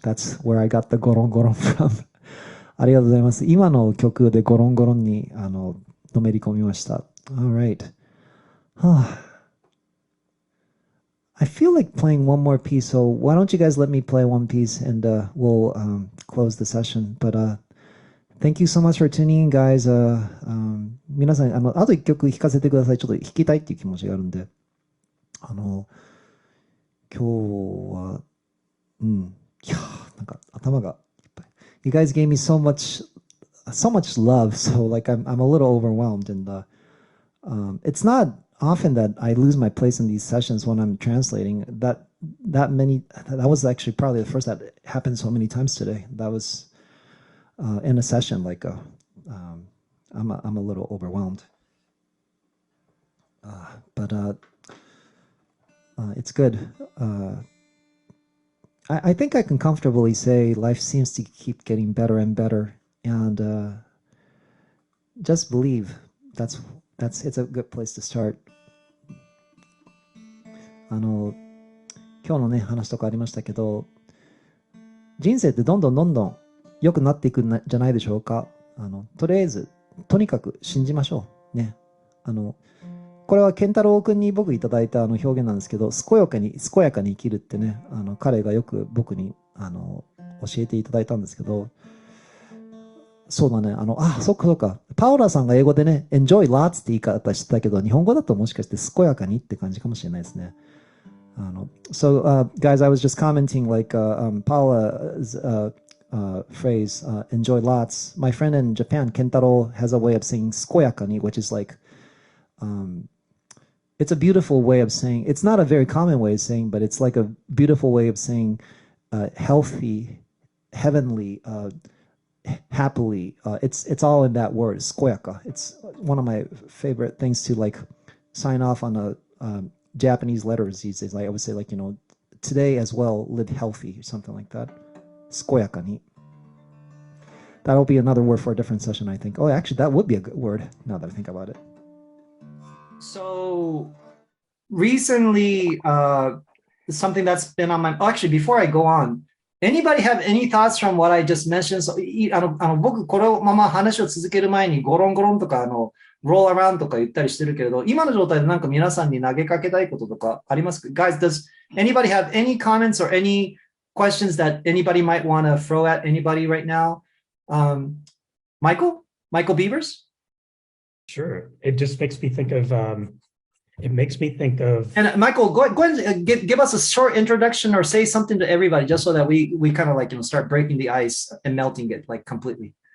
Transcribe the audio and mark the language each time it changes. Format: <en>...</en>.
<en>That's where I got the Goron Goron from.</en> <ja>ありがとうございます。今の曲でゴロンゴロンにのめり込みました。</ja> <en>Alright. I feel like playing one more piece, so why don't you guys let me play one piece and we'll close the session. But thank you so much for tuning in, guys.</en> <ja>皆さん、あと一曲弾かせてください。ちょっと弾きたいっていう気持ちがあるんで。今日は、いやなんか頭がいっぱい。</ja> <en>You guys gave me so much love, so like I'm a little overwhelmed, and it's not often that I lose my place in these sessions when I'm translating. That was actually probably the first that happened so many times today. That was in a session, like I'm a little overwhelmed, but it's good. I think I can comfortably say life seems to keep getting better and better, and just believe. It's a good place to start.</en> <ja>今日のね話とかありましたけど、人生ってどんどん良くなっていくんじゃないでしょうか。とりあえずとにかく信じましょうね。これは健太郎君に僕いただいた表現なんですけど、健やかに生きるってね、彼がよく僕に教えていただいたんですけど、そうだね、そっか。パウラさんが英語でね、</ja> <en>enjoy lots</en> <ja>って言い方してたけど、日本語だともしかして健やかにって感じかもしれないですね。</ja> <en>So, guys, I was just commenting like Paula's phrase, enjoy lots. My friend in Japan, Kentaro, has a way of saying 健やかに, which is like, it's a beautiful way of saying, it's not a very common way of saying, but it's like a beautiful way of saying healthy, heavenly, happily. It's all in that word, 健やか. It's one of my favorite things to like sign off on a Japanese letters these days. Like I would say, like, today as well, live healthy or something like that.</en> <ja>健やかに.</ja> <en>That'll be another word for a different session, I think. Oh, actually, that would be a good word now that I think about it. So recently, something that's been on my, actually, before I go on, anybody have any thoughts from what I just mentioned?</en> <ja>So, 僕、このまま話を続ける前に、ゴロンゴロンとか、</ja> <en>roll around</en> <ja>とか言ったりしてるけれど、今の状態でなんか皆さんに投げかけたいこととかありますか？</ja> <en>Guys, does anybody have any comments or any questions that anybody might want to throw at anybody right now? Michael Beavers? Sure. It just makes me think of, And Michael, go ahead and give us a short introduction or say something to everybody just so that we kind of like, start breaking the ice and melting it like completely.</en>